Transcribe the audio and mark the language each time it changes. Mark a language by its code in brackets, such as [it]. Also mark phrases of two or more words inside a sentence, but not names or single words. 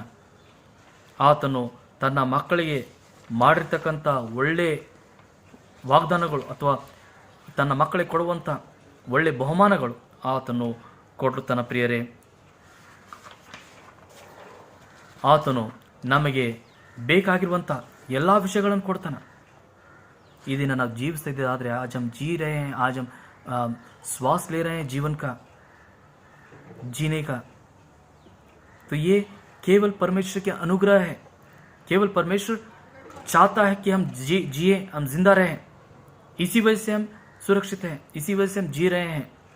[kn] ಆತನು ತನ್ನ ಮಕ್ಕಳಿಗೆ ಮಾಡಿರ್ತಕ್ಕಂಥ ಒಳ್ಳೆ ವಾಗ್ದಾನಗಳು ಅಥವಾ ತನ್ನ ಮಕ್ಕಳಿಗೆ ಕೊಡುವಂಥ ಒಳ್ಳೆ ಬಹುಮಾನಗಳು ಆತನು ಕೊಡುತ್ತಾನೆ. ಪ್ರಿಯರೇ, ಆತನು ನಮಗೆ ಬೇಕಾಗಿರುವಂಥ ಎಲ್ಲ ವಿಷಯಗಳನ್ನು ಕೊಡ್ತಾನೆ. ಈ ದಿನ ನಾವು ಜೀವಿಸ್ತಾ ಇದ್ದೆ ಆದರೆ [hi] आज हम जी रहे हैं, आज हम श्वास ले रहे हैं जीवन का, जीने का, तो ये केवल परमेश्वर के अनुग्रह है. केवल परमेश्वर चाहता है कि हम जिए, हम जिंदा रहें. इसी वजह से हम सुरक्षित हैं, इसी वजह से हम जी रहे हैं.